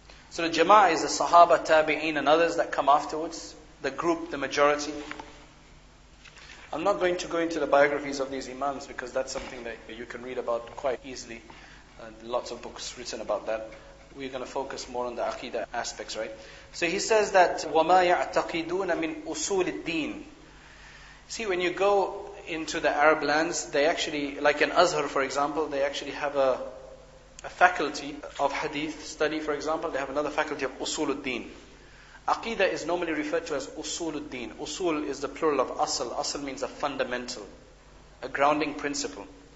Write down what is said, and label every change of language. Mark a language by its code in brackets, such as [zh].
[en] So the Jama'ah is the Sahaba, Tabi'een, and others that come afterwards, the group, the majority. I'm not going to go into the biographies of these Imams because that's something that you can read about quite easily. Lots of books written about that. We're going to focus more on the Aqida aspects, right? So he says that [ar] وَمَا يَعْتَقِدُونَ مِنْ أُصُولِ الدِّينِ. [en] See, when you go into the Arab lands, they actually, like in Azhar for example, they actually have a faculty of hadith study, for example. They have another faculty of usul al-din. Aqeedah is normally referred to as usul al-din. Usul is the plural of asl. Asl means a fundamental, a grounding principle.